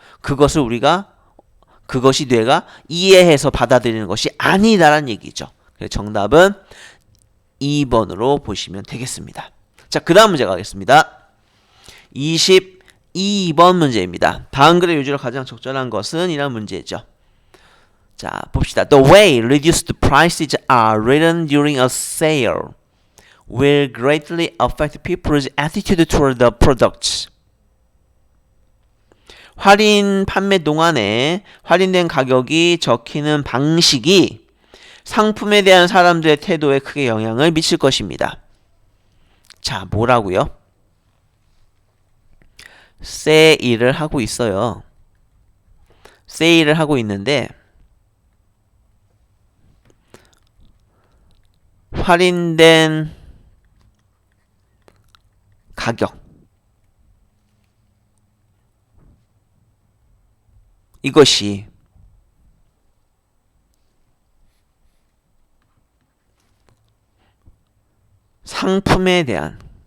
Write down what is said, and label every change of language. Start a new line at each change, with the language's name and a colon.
Korean: 그것이 뇌가 이해해서 받아들이는 것이 아니다라는 얘기죠. 그래서 정답은 2번으로 보시면 되겠습니다. 자, 그 다음 문제 가겠습니다. 22번 문제입니다. 다음 글의 요지로 가장 적절한 것은 이라는 문제죠. 자, 봅시다.
English: The way reduced prices are written during a sale will greatly affect people's attitude toward the products.
Korean: 할인 판매 동안에 할인된 가격이 적히는 방식이 상품에 대한 사람들의 태도에 크게 영향을 미칠 것입니다. 자, 뭐라고요? 세일을 하고 있어요. 세일을 하고 있는데 할인된 가격 이것이 상품에 대한